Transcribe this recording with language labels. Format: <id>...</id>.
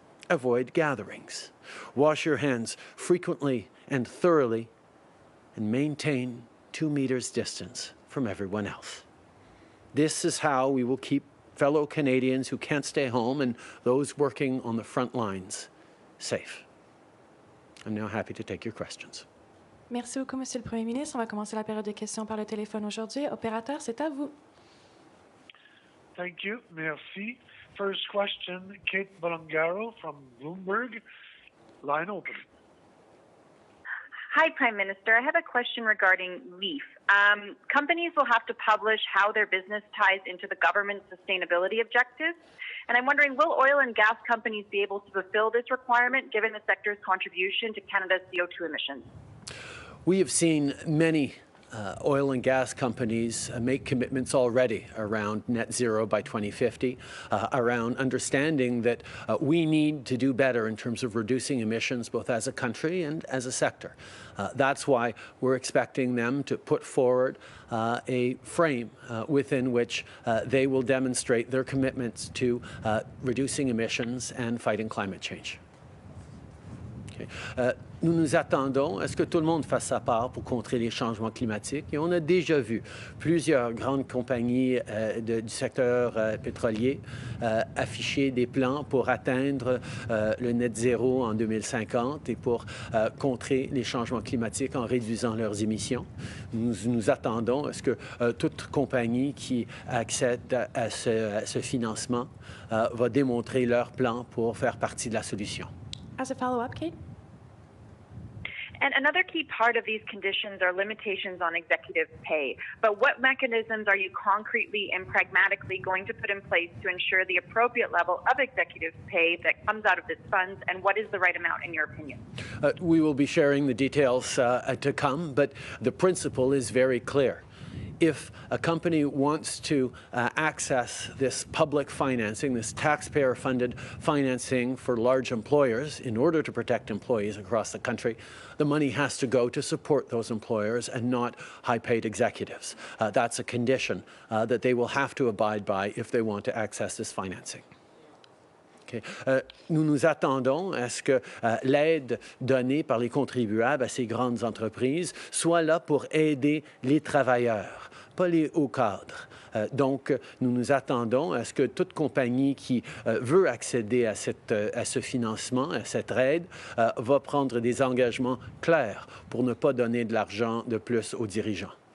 <en>Avoid gatherings. Wash your hands frequently and thoroughly, and maintain 2 meters distance from everyone else. This is how we will keep fellow Canadians who can't stay home and those working on the front lines safe. I'm now happy to take your questions.</en> <fr>Merci beaucoup, Monsieur le Premier ministre. On va commencer la période de questions par le téléphone aujourd'hui. Opérateur, c'est à vous.</fr> <en>Thank you. Merci. First question, Kate Bolongaro from Bloomberg. Line open. Hi, Prime Minister. I have a question regarding LEAF. Companies will have to publish how their business ties into the government's sustainability objectives. And I'm wondering, will oil and gas companies be able to fulfill this requirement given the sector's contribution to Canada's CO2 emissions? We have seen many oil and gas companies make commitments already around net zero by 2050, around understanding that we need to do better in terms of reducing emissions both as a country and as a sector. That's why we're expecting them to put forward a frame within which they will demonstrate their commitments to reducing emissions and fighting climate change. Okay.</en> <fr>Nous nous attendons à ce que tout le monde fasse sa part pour contrer les changements climatiques. Et on a déjà vu plusieurs grandes compagnies du secteur pétrolier afficher des plans pour atteindre le net zéro en 2050 et pour contrer les changements climatiques en réduisant leurs émissions. Nous nous attendons à ce que toute compagnie qui accède à ce financement va démontrer leur plan pour faire partie de la solution.</fr> <en>As a follow-up, Kate? And another key part of these conditions are limitations on executive pay. But what mechanisms are you concretely and pragmatically going to put in place to ensure the appropriate level of executive pay that comes out of this funds, and what is the right amount in your opinion? We will be sharing the details to come, but the principle is very clear. If a company wants to access this public financing, this taxpayer-funded financing for large employers in order to protect employees across the country, the money has to go to support those employers and not high-paid executives. That's a condition that they will have to abide by if they want to access this financing. Okay.</en> <fr>Nous nous attendons à ce que l'aide donnée par les contribuables à ces grandes entreprises soit là pour aider les travailleurs, pas les hauts cadres. Donc, nous nous attendons à ce que toute compagnie qui veut accéder à ce financement, à cette aide, va prendre des engagements clairs pour ne pas donner de l'argent de plus aux dirigeants.</fr>